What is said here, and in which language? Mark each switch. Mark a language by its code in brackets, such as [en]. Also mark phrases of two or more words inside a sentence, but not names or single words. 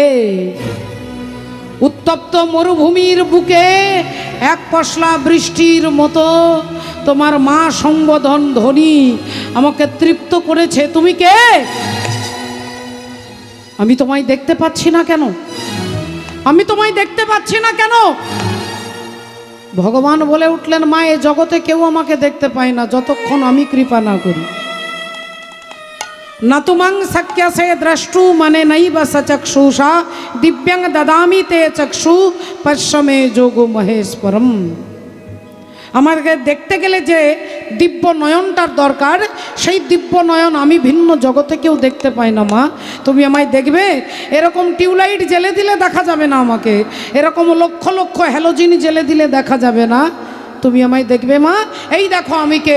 [bn] উত্তপ্ত মরুভূমির বুকে এক পশলা বৃষ্টির মতো তোমার মা সম্বোধন ধ্বনি আমাকে তৃপ্ত করেছে। তুমি কে? আমি তোমায় দেখতে পাচ্ছি না কেন? আমি তোমায় দেখতে পাচ্ছি না কেন? ভগবান বলে উঠলেন, মা, এ জগতে কেউ আমাকে দেখতে পায় না যতক্ষণ আমি কৃপা না করি। [sa] न तुमं शक्यसे द्रष्टु मने नैव सचक्षुषा दिव्यं ददामि ते चक्षु पश्य मे जोगो महेश्वरम। [bn] আমাকে দেখতে গেলে যে দিব্য নয়নটার দরকার, সেই দিব্য নয়ন আমি ভিন্ন জগতে কেউ দেখতে পাই না মা। তুমি আমায় দেখবে? এরকম টিউবলাইট জ্বেলে দিলে দেখা যাবে না আমাকে, এরকম লক্ষ লক্ষ হ্যালোজিন জ্বেলে দিলে দেখা যাবে না। তুমি আমায় দেখবে মা? এই দেখো আমি কে।